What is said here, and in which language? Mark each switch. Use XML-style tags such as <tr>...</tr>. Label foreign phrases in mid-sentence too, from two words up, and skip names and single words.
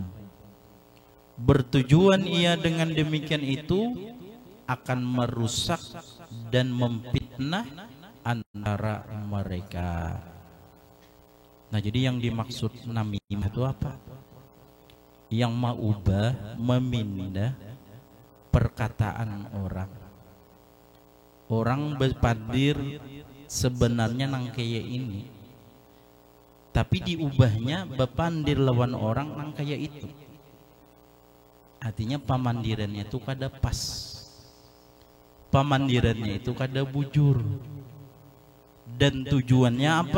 <id>Bertujuan ia dengan demikian itu akan merusak dan memfitnah antara mereka. Nah, jadi yang dimaksud namimah itu apa? Yang mengubah, memindah perkataan orang.</id> <bjn>Orang berpadir sebenarnya nang kaya ini, tapi diubahnya bepandir lawan orang nang kaya itu. Artinya pamandirannya itu kada pas, pamandirannya itu kada bujur, dan tujuannya apa?</bjn>